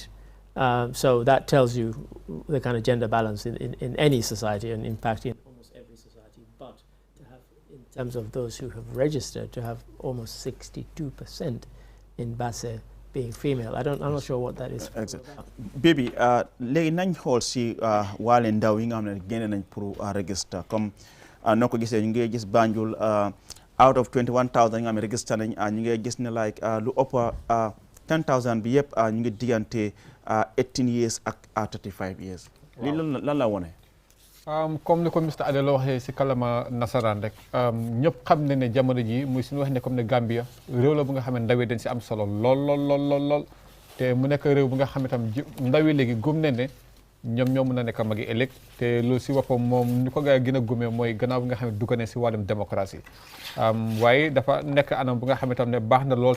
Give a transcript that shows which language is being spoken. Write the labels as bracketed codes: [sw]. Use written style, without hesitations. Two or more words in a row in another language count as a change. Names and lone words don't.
[en] So that tells you the kind of gender balance in any society, and in fact in almost every society. But to have, in terms of those who have registered, to have almost 62% in Basse being female, I'm not sure what that is. Exactly. Baby, [wo] léegi nañ xool si waale ndaw yi nga xam ne génne nañ pour register comme noo ko gisee ñu ngi gis Banjul [en] out of 21,000 [wo] yi nga xam ne register nañ ñu ngi gis ne like lu ëpp 10,000 bi yëpp ñu ngi diggante 18 years ak 35 years. lii lan la wone? comme ni ko Mr Adelo waxee si kalama nasaraan rek ñëpp xam ne ne jamono ji muy suñu wax ne comme ne Gambia réew la bu nga xam ne ndaw yi dañ si am solo lool te mu nekk réew bu nga xam ne tam ndaw yi léegi gëm ne ñoom ñoo mën a nekk magi ëllëg te loolu si boppam moom ni ko gaa yi gën a gëmee mooy gannaaw bi nga xam ne dugg ne si wàllum démocratie waaye dafa nekk anam bu nga xam ne tam ne baax na lool